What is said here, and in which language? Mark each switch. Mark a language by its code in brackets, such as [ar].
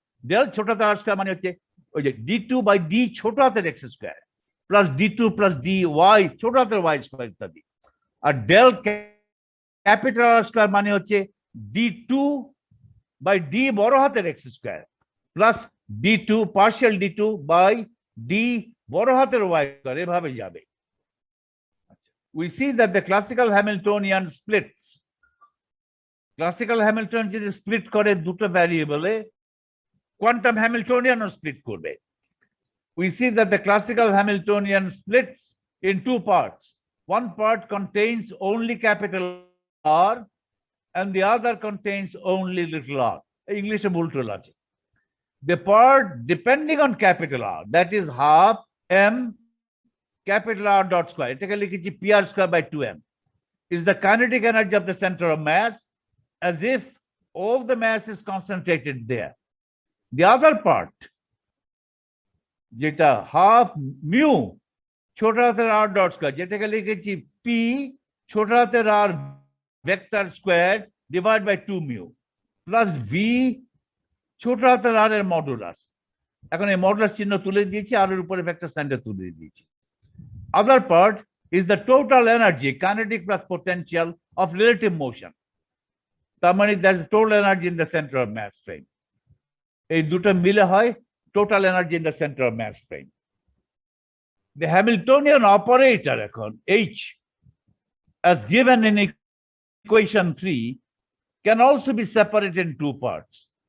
[bn] Del ছোট হাতের আর square মানে হচ্ছে ওই যে d2 বাই d ছোট হাতের x square plus d2 plus d Y ছোট হাতের ওয়াই স্কোয়ার ইত্যাদি। আর ডেল ক্যাপিটাল আর স্কোয়ার মানে হচ্ছে d2 বাই d বড় হাতের x square plus d2 partial d2 by d বড় হাতের ওয়াই স্কোয়ার, এভাবে যাবে। [en] We see that the classical Hamiltonian splits. [bn] Classical Hamiltonian যদি স্প্লিট করে দুটো ভ্যারিয়েবলে, কোয়ান্টাম হ্যামিল্টনিয়ানও স্প্লিট করবে। [en] We see that the classical Hamiltonian splits in two parts. One part contains only capital r and the other contains only little r. [bn] English ভুল টুল আছে। [en] The part depending on capital R, that is half m capital R dot square, [bn] এটাকে লিখেছি [en] pr square by 2m, is the kinetic energy of the center of mass, as if all the mass is concentrated there. The other part, যেটা half mu ছোট হাতের r dot square, [bn] যেটাকে লিখেছি [en] p ছোট হাতের r vector square divided by 2 mu plus v ছোট হাতের r [bn] এর মডুলাস। এখন এই মডুলাস চিহ্ন তুলে দিয়েছি, আর এর উপরে ভেক্টর সাইনটা তুলে দিয়েছি। [en] Other part is the total energy, kinetic plus potential of relative motion. [bn] তার মানে [en] there's total energy in the center of mass frame. [bn] এই দুটো মিলে হয় [en] total energy in the center of mass frame. The Hamiltonian operator [bn] এখন [en] H as given in equation 3 can also be separated in two parts.